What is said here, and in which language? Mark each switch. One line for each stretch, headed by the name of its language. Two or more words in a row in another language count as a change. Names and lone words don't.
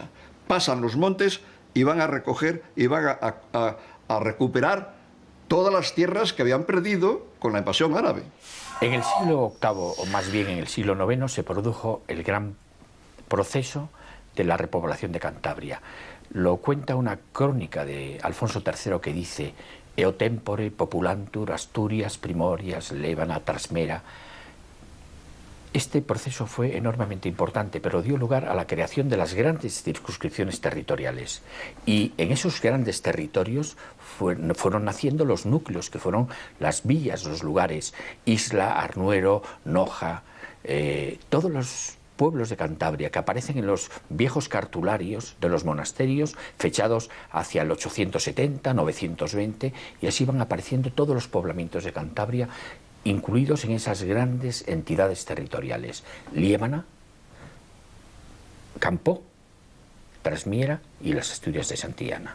Spanish: Pasan los montes y van a recoger y van a recuperar todas las tierras que habían perdido con la invasión árabe. En el siglo VIII, o más bien en el siglo IX, se produjo el gran proceso de la repoblación de Cantabria. Lo cuenta una crónica de Alfonso III que dice:
Latin: «Eo tempore populantur Asturias primorias levana trasmera».
Spanish: Este proceso fue enormemente importante, pero dio lugar a la creación de las grandes circunscripciones territoriales. Y en esos grandes territorios fueron naciendo los núcleos, que fueron las villas, los lugares: Isla, Arnuero, Noja, todos los pueblos de Cantabria que aparecen en los viejos cartularios de los monasterios, fechados hacia el 870, 920, y así van apareciendo todos los poblamientos de Cantabria, incluidos en esas grandes entidades territoriales: Liébana, Campó, Trasmiera y las Asturias de Santillana.